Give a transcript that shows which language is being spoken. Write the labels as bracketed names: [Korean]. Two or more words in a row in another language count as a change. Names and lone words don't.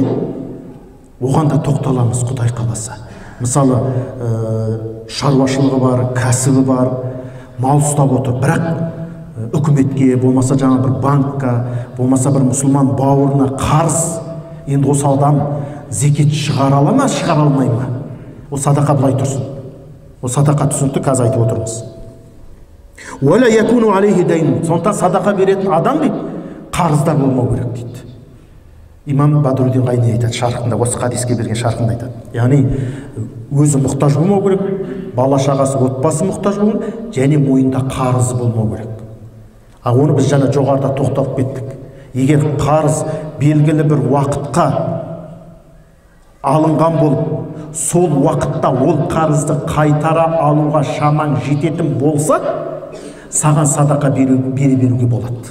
[Kazakh] Оған да тоқталамыз Құдай қаласа. Мысалы, шаруашылығы бар, кәсібі бар, мал ұстап отыр, бірақ үкіметке, болмаса жаңа бір банкқа, болмаса бір мұсылман бауырына қарыз, енді осы адам зекет шығара ала ма, шығара алмай ма? Ол садақа былай тұрсын. Ол садақа түсінікті қазір айтып отырмыз. [Arabic] ولا يكون عليه دين. [Kazakh] Сондықтан садақа беретін адам дейді, қарыздар болмау керек дейді. Имам Бадруддин Айни айтады шархында, осы хадиске берген шархында айтады. Яғни өзі мұқтаж болмау керек, бала шағасы, отбасы мұқтаж болмау керек, және мойында қарызы болмау керек. Оны біз жаңа жоғарыда тоқталып кеттік. Егер қарыз белгілі бір уақытқа алынған болып, сол уақытта ол қарызды қайтара алуға шамаң жететін болса, саған садақа бере беруге болады.